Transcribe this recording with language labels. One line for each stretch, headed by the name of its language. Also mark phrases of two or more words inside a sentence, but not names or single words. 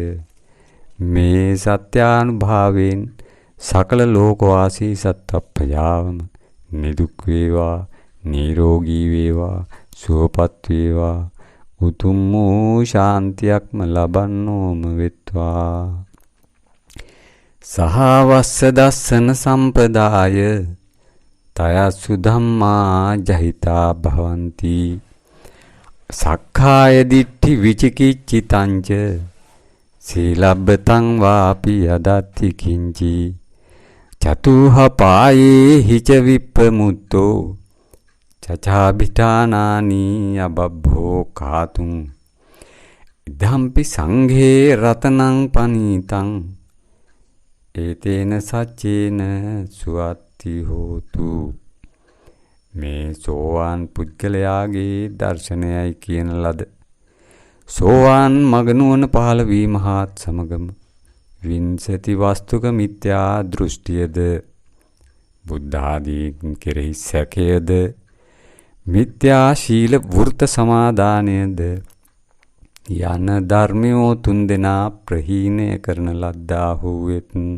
Sinhala: මේ සත්‍යානුභාවයෙන් සකල ලෝකවාසී සත්ත්වප්‍රජාවම නිදුක් වේවා, නිරෝගී වේවා, සුවපත් වේවා, උතුම් වූ ශාන්තියක්ම ලබන්නෝම වෙත්වා.
Pali: සහවස්ස දස්සන සම්පදාය තයසු ධම්මා ජහිතා භවಂತಿ සක්ඛාය දිට්ඨි විචිකිච්ඡිතංච සීලබ්බතං වාපි යදත්ති කිංචි චතුහ පායේ හිච විප්පමුත්තෝ චචාභිඨානානි අබබ්බෝ කාතුං ඉදම්පි සංඝේ රතනං පනීතං ඒතේන සච්චේන සුවත්ති හෝතු.
Sinhala: මේ සෝවාන් පුද්ගලයාගේ දර්ශනයයි කියන ලද සෝවාන් මගනුවන පහළ වීම හාත් සමගම වින්සති වස්තුක මිත්‍යා දෘෂ්ටියද බුද්ධාදීන් කෙරෙහි සැකයද මිත්‍යා ශීල වෘත සමාදානයද යන ධර්මයෝ තුන්දෙනා ප්‍රහීණය කරන ලද්දාහු වෙත්